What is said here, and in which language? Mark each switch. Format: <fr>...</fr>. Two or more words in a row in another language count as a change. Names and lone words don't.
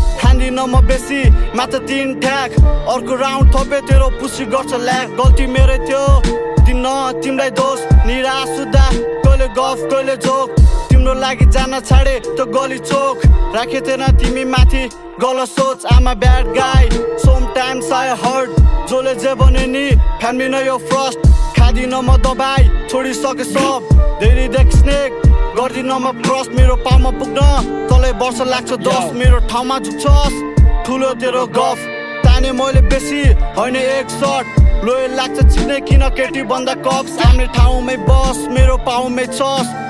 <ne>खान्दिन म बेसी, मात्र तिन ठ्याक, अर्को राउन्ड थपे तेरो पुस्सी गर्छ ल्याक। गल्ती मेरै थियो, दिन तिमीलाई दोष, निराश हुँदा कहिले गफ, कहिले जोक, तिम्रो लागि जान छाडे त्यो गली चोक। राखे थिएन तिमी माथि गलत सोच,</ne> <en>I'm a bad guy, sometimes I hurt,</en> <ne>जसले जे भने नि फ्यामिली नै हो फर्स्ट। खाँदिन म दबाई, छोडिसके सब, धेरै देख स्नेक, गर्दिन म क्रस, मेरो पाउमा पुग्न तँलाई वर्ष लाग्छ दस, Yo। मेरो ठाउँमा झुक्छस्, ठुलो तेरो गफ। ताने मैले बेसी, होइन एक सट, लोयल लाग्छ चिन्ने किन केटी भन्दा कप, सामने ठाउँमै बस, मेरो पाउमै छस्।</ne>